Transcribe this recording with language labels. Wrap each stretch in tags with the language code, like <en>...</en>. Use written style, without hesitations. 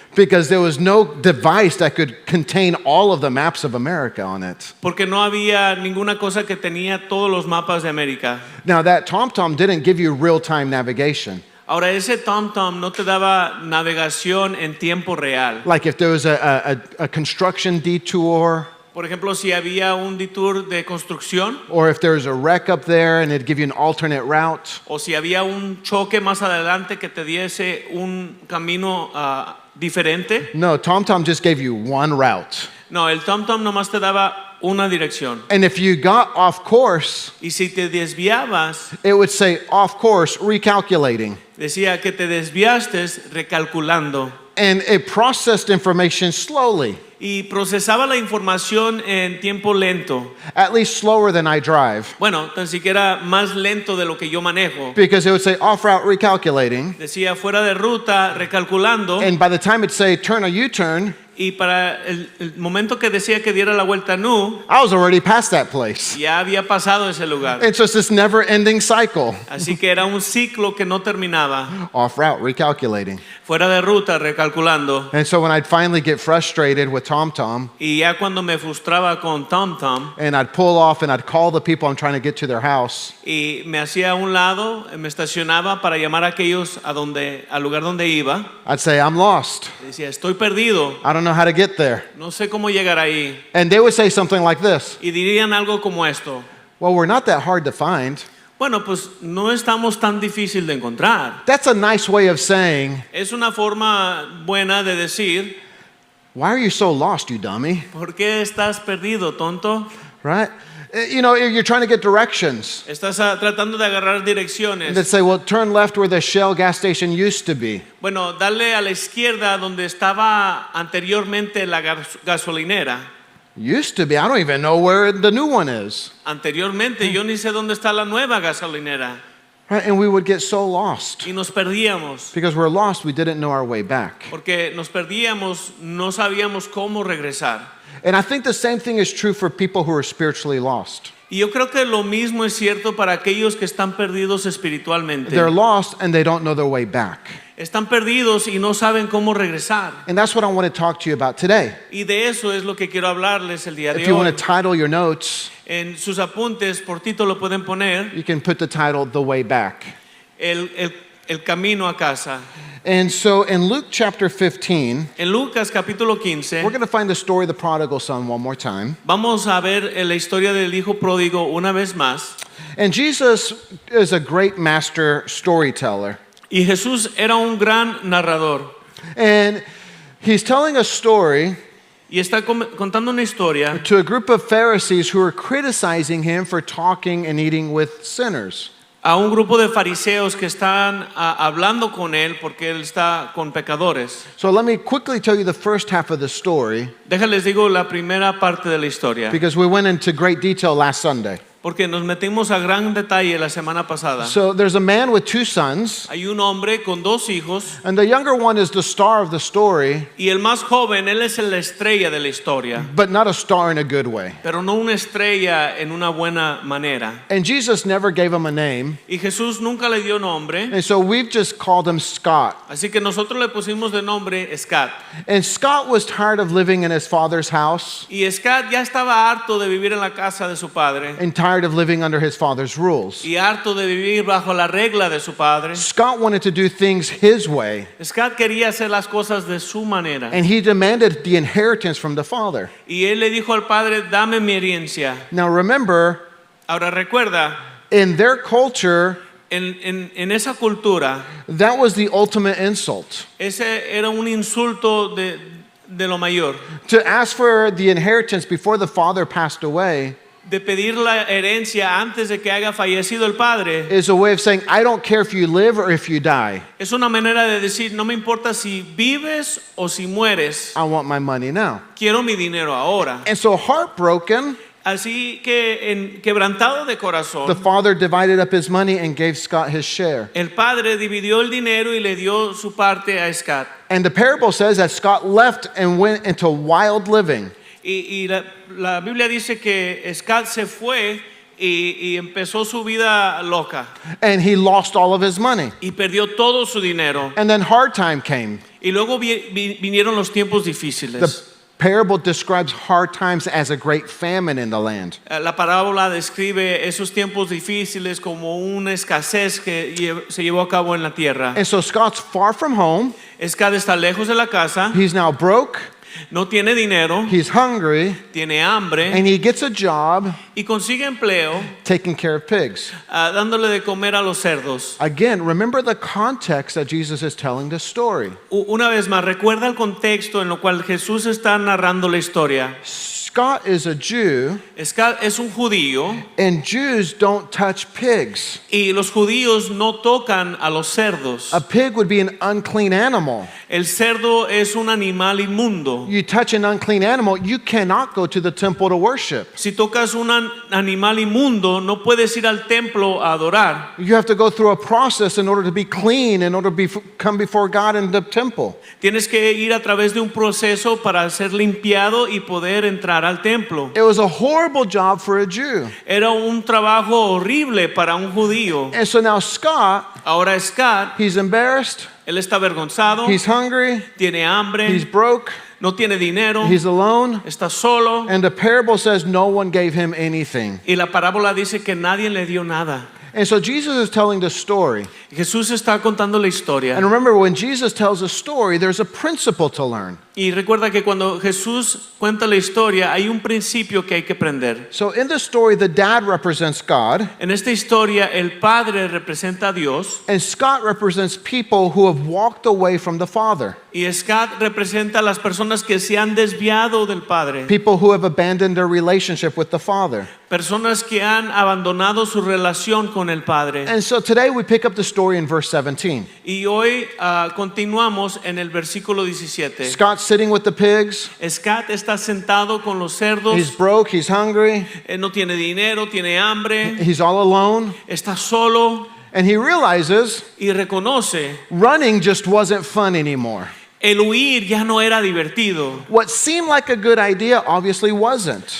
<en>Because there was no device that could contain all of the maps of America on it.</en> <es>Porque no había ninguna cosa que tenía todos los mapas de América.</es> <en>Now, that TomTom didn't give you real-time navigation.</en> <es>Ahora, ese TomTom no te daba navegación en tiempo real.</es> <en>Like if there was a construction detour,</en> <es>Por ejemplo, si había un detour de construcción</es> <en>or if there was a wreck up there and it'd give you an alternate route.</en> <es>o si había un choque más adelante que te diese un camino diferente.</es> <en>No, TomTom just gave you one route.</en> <es>No, el TomTom nomás te daba una dirección.</es> <en>And if you got off course,</en> <es>Y si te desviabas,</es> <en>it would say off course, recalculating.</en> <es>decía que te desviaste recalculando.</es> <en>And it processed information slowly,</en> <es>Y procesaba la información en tiempo lento.</es> <en>at least slower than I drive.</en> <es>Bueno, tan siquiera más lento de lo que yo manejo.</es> <en>Because it would say off route, recalculating.</en> <es>Decía fuera de ruta, recalculando.</es> <en>And by the time it'd say turn a U-turn,</en> <es>Y para el momento que decía que diera la vuelta nu,</es> <en>I was already past that place.</en> <es>ya había pasado ese lugar.</es> <en>It's just this never-ending cycle.</en> <es>Así que era un ciclo que no terminaba.</es> <en>Off route, recalculating.</en> <es>Fuera de ruta, recalculando.</es> <en>And so when I'd finally get frustrated with TomTom,</en> <es>Y ya cuando me frustraba con TomTom</es> <en>and I'd pull off and I'd call the people I'm trying to get to their house,</en> <es>y me hacía a un lado, me estacionaba para llamar a aquellos al lugar donde iba,</es> <en>I'd say, I'm lost.</en> <es>decía, estoy perdido,</es> <en>I don't know how to get there.</en> <es>no sé cómo llegar ahí.</es> <en>And they would say something like this.</en> <es>Y dirían algo como esto.</es> <en>Well, we're not that hard to find.</en> <es>Bueno, pues no estamos tan difícil de encontrar.</es> <en>That's a nice way of saying,</en> <es>Es una forma buena de decir,</es> <en>why are you so lost, you dummy?</en> <es>¿por qué estás perdido, tonto?</es> <en>Right? You know, you're trying to get directions.</en> <es>Estás tratando de agarrar</es> <en>And they'd</en> <es>direcciones.</es> <en>say, well, turn left where the Shell gas station used to be.</en> <es>Bueno, dale a la izquierda donde estaba anteriormente la gasolinera.</es> <en>Used to be. I don't even know where the new one is.</en> <es>Anteriormente, yo ni sé dónde está la nueva gasolinera.</es> <en>Right? And we would get so lost.</en> <es>Y nos perdíamos.</es> <en>Because we're lost, we didn't know our way back.</en> <es>Porque nos perdíamos, no sabíamos cómo regresar.</es> <en>And I think the same thing is true for people who are spiritually lost.</en> <es>Y yo creo que lo mismo es cierto para aquellos que están perdidos espiritualmente.</es> <en>They're lost and they don't know their way back.</en> <es>Están perdidos y no saben cómo regresar.</es> <en>And that's what I want to talk to you about today.</en> <es>Y de eso es lo que quiero hablarles el día</es> <en>If</en> <es>de</es> <en>you want</en> <es>hoy.</es> <en>to title your notes,</en> <es>En sus apuntes, por título pueden poner</es> <en>you can put the title The Way Back.</en> <es>el camino a casa.</es> <en>And so in Luke chapter 15,</en> <es>En Lucas capítulo 15,</es> <en>we're going to find the story of the prodigal son one more time.</en> <es>vamos a ver la historia del hijo pródigo una vez más.</es> <en>And Jesus is a great master storyteller.</en> <es>Y Jesús era un gran narrador.</es> <en>And he's telling a story</en> <es>Y está contando una historia</es> <en>to a group of Pharisees who are criticizing him for talking and eating with sinners.</en> <es>a un grupo de fariseos que están hablando con él porque él está con pecadores.</es> <en>So let me quickly tell you the first half of the story</en> <es>Déjales digo la primera parte de la historia,</es> <en>because we went into great detail last Sunday.</en> <es>porque nos metimos a gran detalle la semana pasada.</es> <en>So there's a man with two sons,</en> <es>Hay un hombre con dos hijos</es> <en>and the younger one is the star of the story,</en> <es>y el más joven, él es la estrella de la historia,</es> <en>but not a star in a good way.</en> <es>pero no una estrella en una buena manera.</es> <en>And Jesus never gave him a name,</en> <es>Y Jesús nunca le dio nombre,</es> <en>and so we've just called him Scott.</en> <es>así que nosotros le pusimos de nombre Scott.</es> <en>And Scott was tired of living in his father's house</en> <es>Y Scott ya estaba harto de vivir en la casa de su padre</es> <en>and tired of living under his father's rules.</en> <es>y harto de vivir bajo la regla de su padre.</es> <en>Scott wanted to do things his way,</en> <es>Scott quería hacer las cosas de su manera.</es> <en>and he demanded the inheritance from the father.</en> <es>Y él le dijo al padre, dame mi herencia.</es> <en>Now remember,</en> <es>Ahora recuerda,</es> <en>in their culture,</en> <es>en esa cultura,</es> <en>that was the ultimate insult.</en> <es>ese era un insulto de lo mayor.</es> <en>To ask for the inheritance before the father passed away</en> <es>De pedir la herencia antes de que haya fallecido el padre.</es> <en>is a way of saying, I don't care if you live or if you die.</en> <es>Es una manera de decir, no me importa si vives o si mueres,</es> <en>I want my money now.</en> <es>quiero mi dinero ahora.</es> <en>And so heartbroken,</en> <es>Así que quebrantado de</es> <en>the</en> <es>corazón,</es> <en>father divided up his money and gave Scott his share.</en> <es>el padre dividió el dinero y le dio su parte a Scott.</es> <en>And the parable says that Scott left and went into wild living.</en> <es>Y la Biblia dice que Scott se fue y empezó su vida loca</es> <en>And he lost all of his money.</en> <es>y perdió todo su dinero.</es> <en>And then hard time came.</en> <es>Y luego vinieron los tiempos</es> <en>The</en> <es>difíciles.</es> <en>parable describes hard times as a great famine in the land.</en> <es>La parábola describe esos tiempos difíciles como una escasez que se llevó a cabo en la tierra.</es> <en>And so Scott's far from home.</en> <es>Scott está lejos de la casa,</es> <en>He's now broke.</en> <es>no tiene dinero,</es> <en>He's hungry.</en> <es>tiene hambre</es> <en>And he gets a job</en> <es>y consigue empleo</es> <en>taking care of pigs.</en> <es>dándole de comer a los cerdos.</es> <en>Again, remember the context that Jesus is telling the story.</en> <es>Una vez más, recuerda el contexto en el cual Jesús está narrando la historia.</es> <en>Scott is a Jew,</en> <es>Scott es un judío</es> <en>and Jews don't touch pigs.</en> <es>y los judíos no tocan a los cerdos.</es> <en>A pig would be an unclean animal.</en> <es>El cerdo es un animal inmundo.</es> <en>You touch an unclean animal, you cannot go to the temple to worship.</en> <es>Si tocas un animal inmundo, no puedes ir al templo a adorar.</es> <en>You have to go through a process in order to be clean, in order to come before God in the temple.</en> <es>Tienes que ir a través de un proceso para ser limpiado y poder entrar al templo.</es> <en>It was a horrible job for a Jew.</en> <es>Era un trabajo horrible para un judío.</es> <en>And so now Scott,</en> <es>Ahora Scott,</es> <en>he's embarrassed,</en> <es>él está avergonzado,</es> <en>he's hungry,</en> <es>tiene hambre,</es> <en>he's broke,</en> <es>no tiene dinero,</es> <en>he's alone,</en> <es>está solo.</es> <en>and the parable says no one gave him anything.</en> <es>Y la parábola dice que nadie le dio nada.</es> <en>And so Jesus is telling the story.</en> <es>Jesús está contando la historia.</es> <en>And remember, when Jesus tells a story, there's a principle to learn.</en> <es>Y recuerda que cuando Jesús cuenta la historia hay un principio que hay que aprender.</es> <en>So in the story, the dad represents God,</en> <es>En esta historia el padre representa a Dios</es> <en>and Scott represents people who have walked away from the father,</en> <es>y Scott representa a las personas que se han desviado del padre.</es> <en>people who have abandoned their relationship with the father.</en> <es>Personas que han abandonado su relación con el padre.</es> <en>And so today we pick up the story in verse 17.</en> <es>Y hoy continuamos en el versículo 17.</es> <en>Scott's sitting with the pigs.</en> <es>Scott está sentado con los cerdos.</es> <en>He's broke, he's hungry,</en> <es>No tiene dinero, tiene hambre,</es> <en>he's all alone,</en> <es>está solo</es> <en>and he realizes</en> <es>y reconoce</es> <en>running just wasn't fun anymore.</en> <es>El huir ya no era divertido.</es> <en>What seemed like a good idea obviously wasn't.</en>